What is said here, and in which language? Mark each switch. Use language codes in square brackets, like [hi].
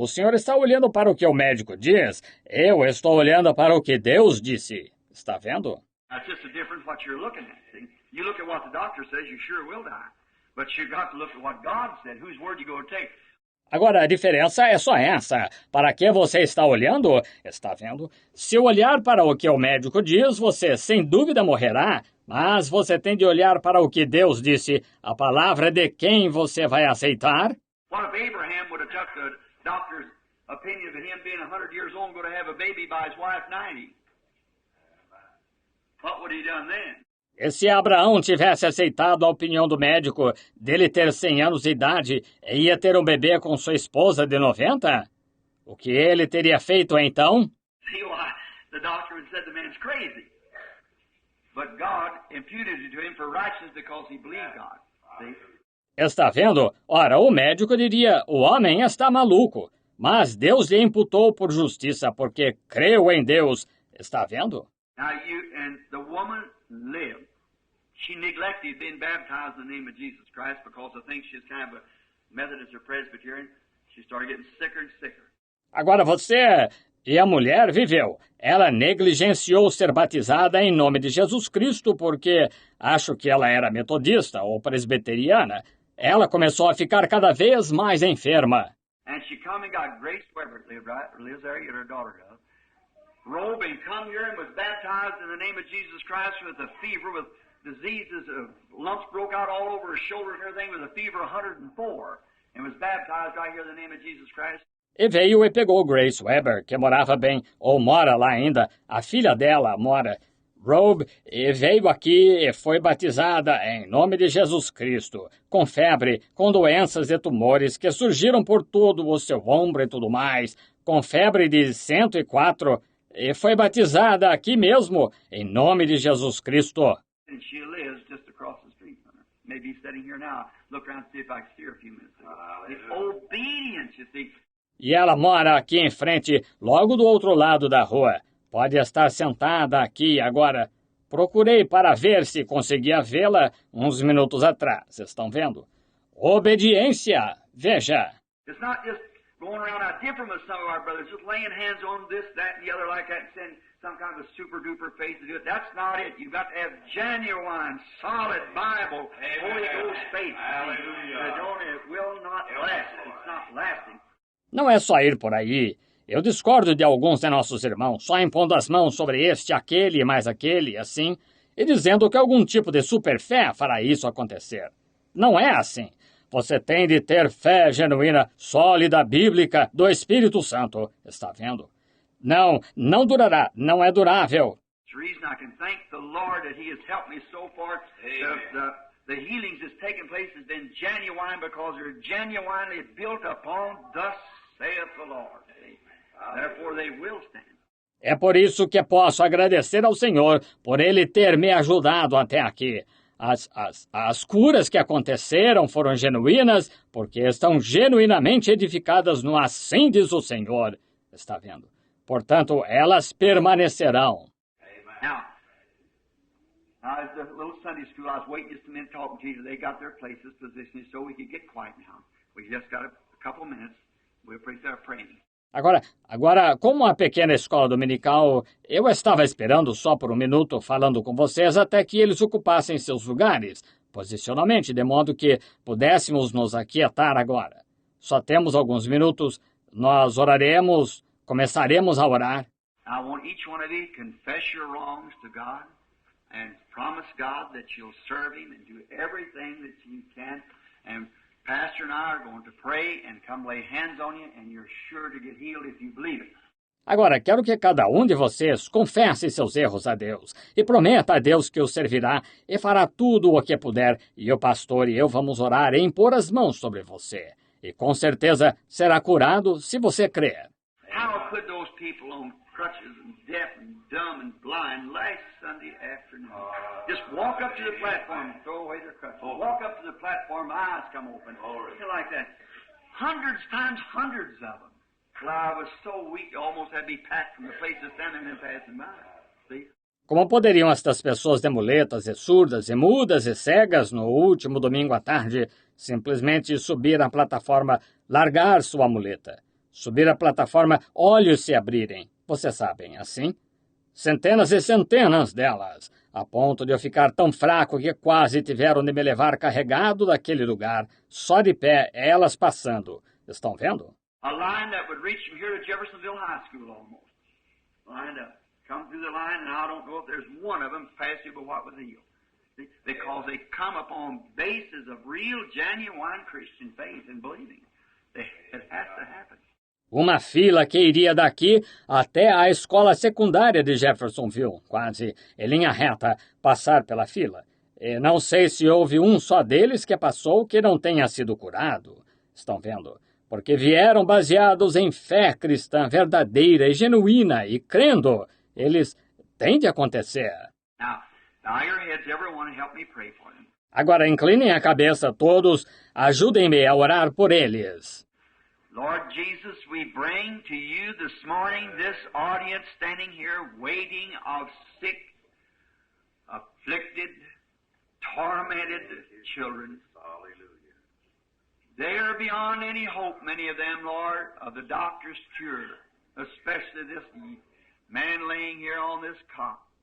[pt] O senhor está olhando para o que o médico diz. Eu estou olhando para o que Deus disse. Está vendo? [en] That's just the difference what you're looking at. See? You look at what the doctor says, you sure will die. But you've got to look at what God said. Whose word you going to take? [pt] Agora, a diferença é só essa. Para que você está olhando? Está vendo? Se olhar para o que o médico diz, você sem dúvida morrerá. Mas você tem de olhar para o que Deus disse. A palavra de quem você vai aceitar? [en] What if Abraham would have took the doctor's opinion of him being 100 years old and going to have a baby by his wife 90? What would he done then? [pt] E se Abraão tivesse aceitado a opinião do médico dele ter 100 anos de idade e ia ter um bebê com sua esposa de 90? O que ele teria feito então? [en] See why the doctor had said the man's crazy. But God imputed it to him for righteousness because he believed God. See? [pt] Está vendo? Ora, o médico diria, o homem está maluco. Mas Deus lhe imputou por justiça, porque creu em Deus. Está vendo? [en] Now and the woman lived. She neglected being baptized in the name of Jesus Christ because I think she's kind of a Methodist or Presbyterian. She started getting sicker and sicker. [pt] Agora você e a mulher viveu. Ela negligenciou ser batizada em nome de Jesus Cristo porque acho que ela era metodista ou presbiteriana. Ela começou a ficar cada vez mais enferma. [en] and she come and got Grace Weber, lives there, her daughter does. Robe and come here and was baptized in the name of Jesus Christ with a fever, with diseases, lumps broke out all over her shoulder and everything, with a fever 104, and was baptized right here in the name of Jesus Christ. [pt] E veio e pegou Grace Weber, que morava bem, ou mora lá ainda, a filha dela mora, Robe, e veio aqui e foi batizada em nome de Jesus Cristo, com febre, com doenças e tumores que surgiram por todo o seu ombro e tudo mais, com febre de 104, e foi batizada aqui mesmo, em nome de Jesus Cristo. [en] And she lives just across the street from her. Maybe sitting here now. Look around and see if I can see her a few minutes ago. It's obedience, you see. [pt] E ela mora aqui em frente, logo do outro lado da rua. Pode estar sentada aqui agora. Procurei para ver se conseguia vê-la uns minutos atrás. Estão vendo? Obediência. Veja. [en] It's not just going around out different with some of our brothers, just laying hands on this, that, and the other like that, and saying some kind of a super-duper faith to do it. That's not it. You've got to have genuine, solid Bible, Holy Ghost faith. It will not last. It's not lasting. [pt] Não é só ir por aí. Eu discordo de alguns de nossos irmãos, só impondo as mãos sobre este, aquele e mais aquele, assim, e dizendo que algum tipo de superfé fará isso acontecer. Não é assim. Você tem de ter fé genuína, sólida, bíblica, do Espírito Santo. Está vendo? Não durará, não é durável. [en] It's the reason I can thank the Lord that He has helped me so far. The healings that's taken place has been genuine because they're genuinely built upon thus saith the Lord. Therefore they will stand. [pt] É por isso que posso agradecer ao Senhor por Ele ter me ajudado até aqui. As curas que aconteceram foram genuínas porque estão genuinamente edificadas no assim diz o Senhor. Está vendo? Portanto, elas permanecerão. [en] Now, at the little Sunday school, I was waiting just a minute talking to you. They got their places, positioned, so we could get quiet now. We just got a couple minutes. We'll start praying. [pt] Agora, como a pequena escola dominical, eu estava esperando só por um minuto falando com vocês até que eles ocupassem seus lugares, posicionalmente, de modo que pudéssemos nos aquietar agora. Só temos alguns minutos, nós oraremos, começaremos a orar. [en] I want each one of you to confess your wrongs to God and promise God that you'll serve Him and do everything that you can. And Pastor and I are going to pray and come lay hands on you, and you're sure to get healed if you believe it. [pt] Agora, quero que cada um de vocês confesse seus erros a Deus e prometa a Deus que o servirá e fará tudo o que puder, e o pastor e eu vamos orar e impor as mãos sobre você. E com certeza será curado se você crer. [en] How could those people on crutches and deaf and dumb and blind last Sunday afternoon just walk up to the platform and throw away their crutches? Walk up to the platform, eyes come open, like that. Hundreds times hundreds of them. Well, I was so weak, I almost had to be packed from the place of standing and passing by. See? [pt] Como poderiam estas pessoas de muletas e surdas e mudas e cegas no último domingo à tarde simplesmente subir a plataforma, largar sua muleta? Subir a plataforma, olhos se abrirem. Vocês sabem, assim? Centenas e centenas delas, a ponto de eu ficar tão fraco que quase tiveram de me levar carregado daquele lugar, só de pé, elas passando. Estão vendo? [en] A line that would reach from here to Jeffersonville High School almost. Lined up. Come through the line, and I don't know if there's one of them past you, but what was healed. Because they come upon bases of real, genuine Christian faith and believing. It has to happen. [pt] Uma fila que iria daqui até a escola secundária de Jeffersonville, quase em linha reta, passar pela fila. E não sei se houve um só deles que passou que não tenha sido curado. Estão vendo? Porque vieram baseados em fé cristã verdadeira e genuína e crendo. Eles têm de acontecer. [en] Now your heads, everyone, help me pray for them. [pt] Agora inclinem a cabeça todos, ajudem-me a orar por eles. [en] Lord Jesus, we bring to you this morning this audience standing here waiting of sick, afflicted, tormented children. Hallelujah. They are beyond any hope, many of them, Lord, of the doctor's cure, especially this man laying here on this cot.